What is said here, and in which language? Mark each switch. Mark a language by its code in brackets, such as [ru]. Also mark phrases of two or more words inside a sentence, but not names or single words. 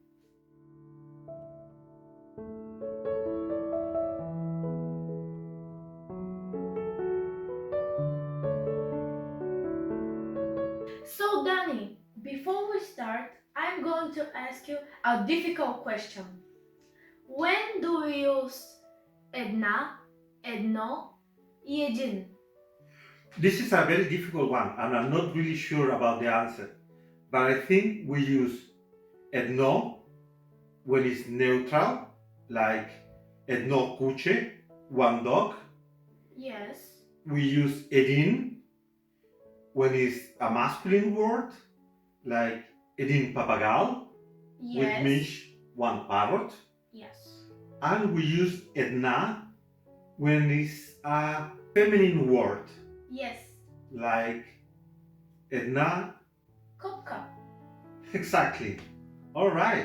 [en] So Danny, before we start, I'm going to ask you a difficult question. When do we use [bg] една, едно и един? [en] This is a very difficult one and I'm not really sure about the answer, but I think we use едно when it's neutral, like [bg] едно куче, [en] one dog. Yes. We use един when it's a masculine word, like [bg] един папагал, [en] Yes. which means one parrot. Yes. And we use една when it's a feminine word, Yes. like една. [bg] Kotka. [en] Exactly. All right.